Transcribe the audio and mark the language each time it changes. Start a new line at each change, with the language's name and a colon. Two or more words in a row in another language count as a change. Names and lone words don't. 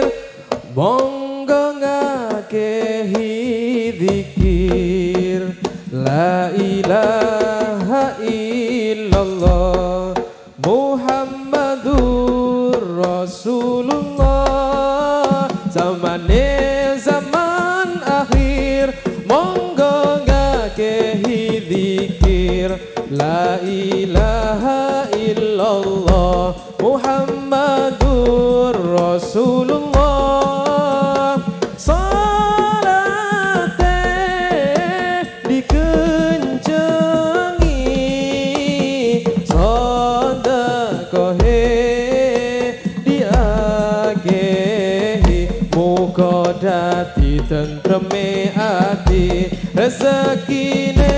Javanese: monggo ngakehi dzikir
Arabic: لا إله إلا الله محمد
Javanese: Rasulullah zamane zaman akhir monggo ngakehi dzikir
Arabic: لا إله إلا الله محمد
Javanese: Rasulullah salate dikencengi sedekahe diakehi muga dadi tentreme ati rezeki